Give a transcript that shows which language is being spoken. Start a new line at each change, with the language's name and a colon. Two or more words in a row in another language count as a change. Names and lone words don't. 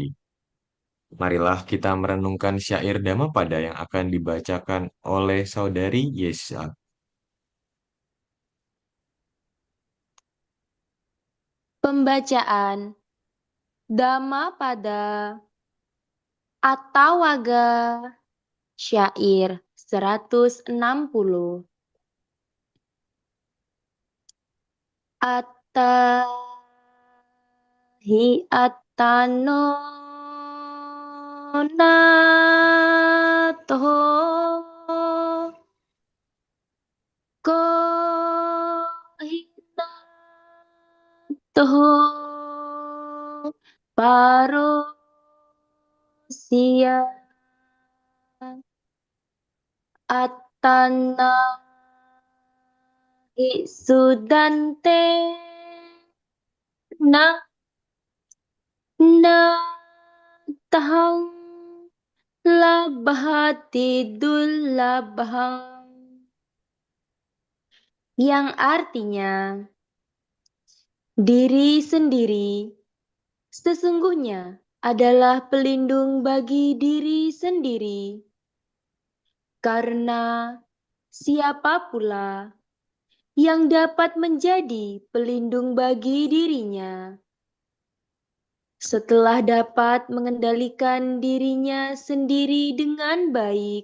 Indonesian: Marilah kita merenungkan syair Dhammapada yang akan dibacakan oleh Saudari Yesa. Pembacaan Dhammapada Atthawaga Syair 160.
Pali: Attahi attano nato ko hinato parusia atana sudante na na tahang labhati dullabhang,
Indonesian: yang artinya diri sendiri sesungguhnya adalah pelindung bagi diri sendiri, karena siapa pula yang dapat menjadi pelindung bagi dirinya setelah dapat mengendalikan dirinya sendiri dengan baik.